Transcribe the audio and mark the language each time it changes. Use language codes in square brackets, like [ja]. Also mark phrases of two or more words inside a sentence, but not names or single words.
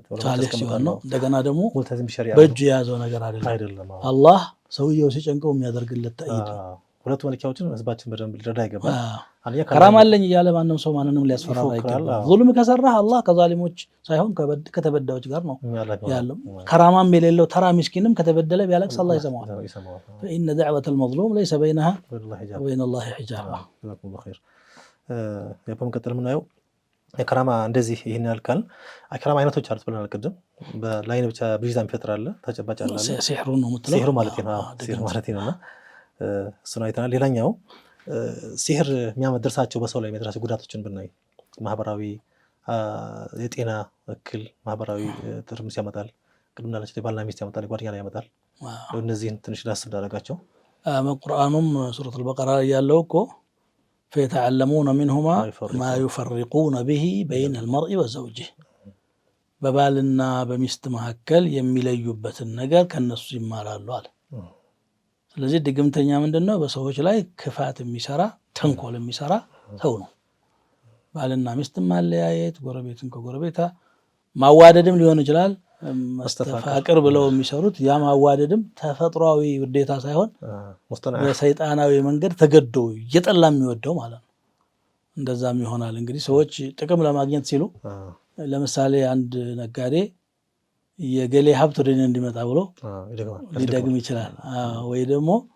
[am] ሷሊህ ሲሆን ነው። እንደገና ደግሞ በእጁ የያዘው ነገር አይደለም። አላህ ሰውየው ሲጨንቀው የሚያደርግለት ተአይድ። ሁለቱ መለኪያዎችን ህዝባችን በደንብ ሊረዳ ይገባል። ከራማ አለኝ እያለ ማንም ሰው ማንንም ሊያስፈራራ አይገባም። ዙልም ከሰራህ አላህ ከዛሊሞች ሳይሆን ከተበዳዮች ጋር ነው ያለው። ከራማም የሌለው ተራ ምስኪንም ከተበደለ ቢያለቅስ አላህ ይሰማዋል። [ar] فإن دعوة المظلوم ليس بينها وبين الله حجاب። [am] በመቀጠል የምናየው የከራማ እንደዚህ ይህን ያልካል የከራማ አይነቶች አሉት ብለናል ቅድም። በላይን ብቻ ብዥታ የሚፈጥር አለ፣ ተጨባጭ አለ። ሲሕሩ ነው የምትለው ሲሕሩ ማለት ነው። ሲሕር ማለት ነውና እሱን አይተናል። ሌላኛው ሲሕር የሚያመድርሳቸው በሰው ላይ የሚያደርሳቸው ጉዳቶችን ብናይ ማህበራዊ የጤና እክል፣ ማህበራዊ ትርምስ ያመጣል። ቅድም እንዳለችው የባልና ሚስት ያመጣል፣ የጓደኛ ላይ ያመጣል። እነዚህን ትንሽ ዳስ እንዳደረጋቸው ቁርአኑም ሱረቱል በቀራ ያለው እኮ [ar] فيتعلمون منهما ما يفرقون به بين المرء وزوجه [am] በባልና በሚስት መካከል የሚለዩበትን ነገር ከነሱ ይማራሉ አለ። ስለዚህ ድግምተኛ ምንድነው? በሰዎች ላይ ክፋት የሚሰራ ተንኮል የሚሰራ ሰው ነው። ባልና ሚስት ማለያየት፣ ጎረቤትን ከጎረቤታ ማዋደድም ሊሆን ይችላል። መስተፋቅር ብለው የሚሰሩት ያ ማዋደድም ተፈጥሯዊ ውዴታ ሳይሆን በሰይጣናዊ መንገድ ተገዶ እየጠላ የሚወደው ማለት ነው። እንደዛም ይሆናል። እንግዲህ ሰዎች ጥቅም ለማግኘት ሲሉ ለምሳሌ አንድ ነጋዴ የገሌ ሀብት ወደ እኔ እንዲመጣ ብሎ ሊደግም ይችላል። ወይ ደግሞ